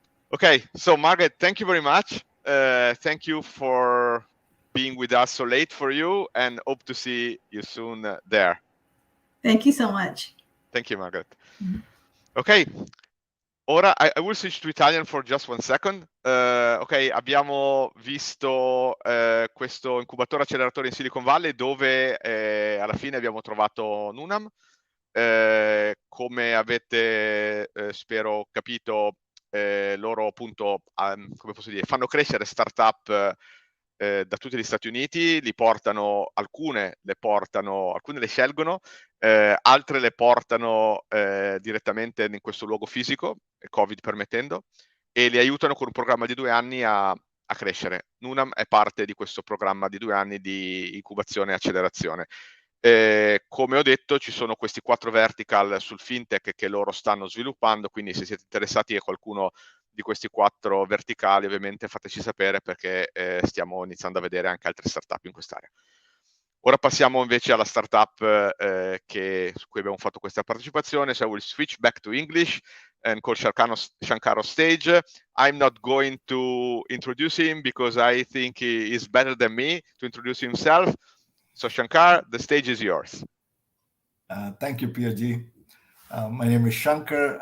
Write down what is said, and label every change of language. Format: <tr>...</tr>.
<en>Okay, so Margaret, thank you very much. Thank you for being with us so late for you, and hope to see you soon there. Thank you so much. Thank you, Margaret. Ok,</en> <it>ora</it> <en>I will switch to Italian for just 1 second.</en> <it>Ok, abbiamo visto questo incubatore acceleratore in Silicon Valley dove alla fine abbiamo trovato Nunam. Come avete spero capito, loro appunto come posso dire, fanno crescere startup da tutti gli Stati Uniti, alcune le scelgono, altre le portano direttamente in questo luogo fisico, Covid permettendo, e li aiutano con un programma di 2 anni a crescere. Nunam è parte di questo programma di 2 anni di incubazione e accelerazione. Come ho detto, ci sono questi 4 vertical sul fintech che loro stanno sviluppando, quindi se siete interessati a qualcuno di questi 4 verticali, ovviamente fateci sapere, perché stiamo iniziando a vedere anche altre startup in quest'area. Ora passiamo invece alla startup su cui abbiamo fatto questa partecipazione.</it> <en>So I will switch back to English and call Shankar stage. I'm not going to introduce him because I think he is better than me to introduce himself. So Shankar, the stage is yours. Thank you, PRG. My name is Shankar.</en>